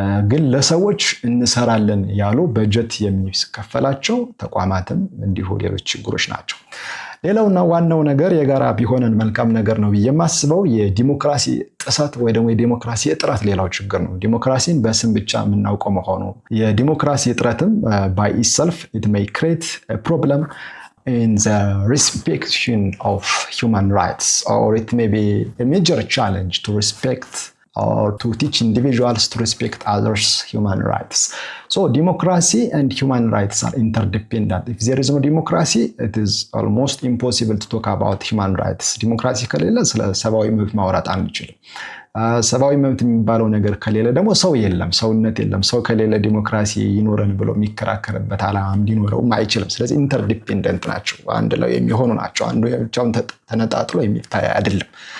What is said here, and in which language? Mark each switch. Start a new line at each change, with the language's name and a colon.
Amharic: ግን ለሰዎች እንሰራለን ያሉ በጀት የሚከፈላቸው ተቋማትም እንዲሁ ሌሎች ችግሮች ናቸው። ሌላውና ዋናው ነገር የጋራ ቢሆንን መልካም ነገር ነው ብዬ የማስበው የዲሞክራሲ ጥሰት ወይ ደግሞ የዲሞክራሲ እጥረት ሌላው ችግር ነው። ዲሞክራሲን በስም ብቻ የምናውቀው መሆኑ የዲሞክራሲ እጥረትም
English: by itself it may create a problem in the respectation of human rights, or it may be a major challenge to respect or to teach individuals to respect others' human rights. So democracy and human rights are interdependent. If there is no democracy, it is almost impossible to talk about human rights.
Amharic: ዲሞክራሲ ከሌለ ስለ ሰብአዊ መብት ማውራት አንችልም። ሰብአዊ መብት የሚባለው ነገር ከሌለ ደግሞ ሰው የለም፣ ሰውነት የለም። ሰው ከሌለ ዲሞክራሲ ይኖረን ብሎ የሚከራከርበት ዓላማም ሊኖረውም አይችልም። ስለዚህ ኢንተርዲፔንደንት ናቸው፣ አንድ ላይ የሚሆኑ ናቸው። አንዱ ብቻውን ተነጣጥሎ የሚታይ አይደለም።